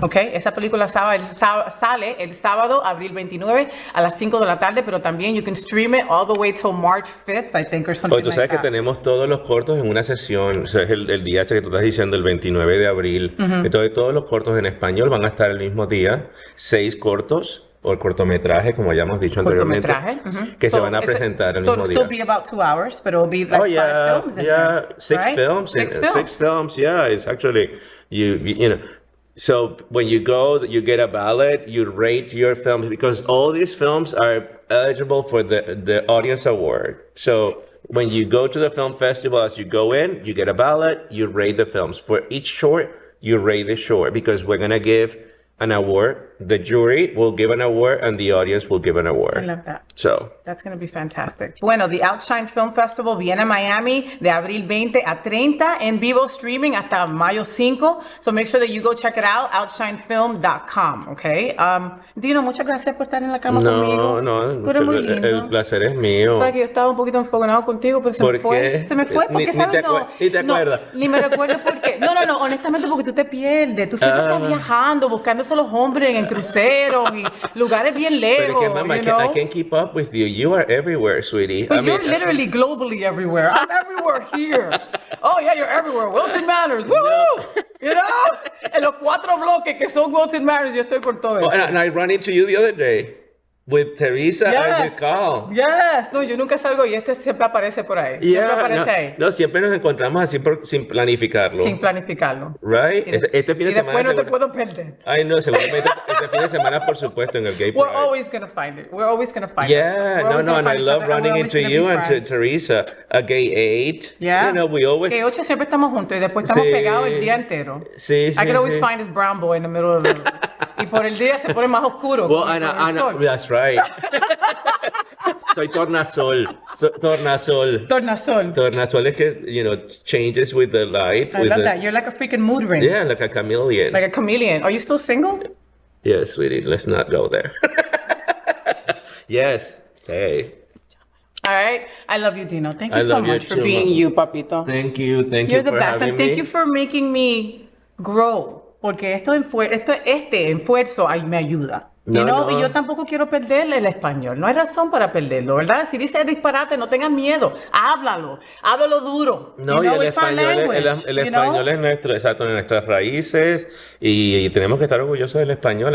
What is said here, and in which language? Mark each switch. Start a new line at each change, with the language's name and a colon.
Spanish: Okay, esa película sale el sábado, abril 29 a las 5 de la tarde, pero también you can stream it all the way till March 5th, I think, or something tú sabes que tenemos todos los cortos en una sesión, o sea, es el día ese que tú estás diciendo, el 29 de abril. Entonces todos los cortos en español van a estar el mismo día, 6 cortos o cortometraje, como ya hemos dicho anteriormente, que se van a presentar el mismo día.
English: So it'll still be about 2 hours, but it'll be like 5 films in there, 6 films. 6 films, yeah. It's actually, you know, so when you go, you get a ballot, you rate your films, because all these films are eligible for the audience award. So when you go to the film festival, as you go in, you get a ballot, you rate the films. For each short, you rate the short, because we're going to give an award. The jury will give an award and the audience will give an award. I love that. So
Spanish: that's going to be fantastic. Bueno, the Outshine Film Festival viene a Miami de abril 20 a 30 en vivo streaming hasta mayo 5.
English: So make sure that you go check it out, outshinefilm.com, okay?
Spanish: Dino, muchas gracias por estar en la cama conmigo. No, el placer es mío. Sabes que yo estaba un poquito enfogonado contigo, pero se me fue. Se me fue porque, ¿sabes? Ni te acuerdas. Ni me recuerdo por qué. No, honestamente, porque tú te pierdes. Tú siempre estás viajando, buscándose a los hombres en cruceros y lugares bien lejos.
English: Pero que, I can't keep up with you. You are everywhere, sweetie. But you're literally globally everywhere. I'm everywhere here. Oh, yeah, you're everywhere. Wilton Manors. Woo! You know?
Spanish: En los 4 bloques que son Wilton Manors, yo estoy por todo eso.
English: And I ran into you the other day. With Teresa and with Carl. Yes.
Spanish: No, yo nunca salgo y este siempre aparece por ahí. Siempre aparece ahí. No, siempre nos encontramos así sin planificarlo. Sin planificarlo. Right? Este fin de semana. Y después no te puedo perder. Ay, no, seguramente este fin de semana, por supuesto, en el Gay Pride.
English: We're always going to find it. We're always going to find it. Yeah, no, and I love running into you and to Teresa.
Spanish: A Gay 8.
English: Yeah. You know, we always...
Spanish: Gay 8 siempre estamos juntos y después estamos pegados el día entero. Sí,
English: I can always find this brown boy in the middle of the room.
Spanish: Y por el día se pone más oscuro. Well, that's right. Soy tornasol. Tornasol.
English: Tornasol es que, you know, changes with the light. I love that. You're like a freaking mood ring. Yeah, like a chameleon. Like a chameleon. Are you still single? Yes, sweetie. Let's not go there. Yes. Hey. All right. I love you, Dino. Thank you so much for being you, papito. Thank you. You're the best. And thank you for making me grow.
Spanish: Porque este esfuerzo me ayuda. Y yo tampoco quiero perder el español. No hay razón para perderlo, ¿verdad? Si dices disparate, no tengas miedo. Háblalo duro. No, y el español es nuestras raíces y tenemos que estar orgullosos del español.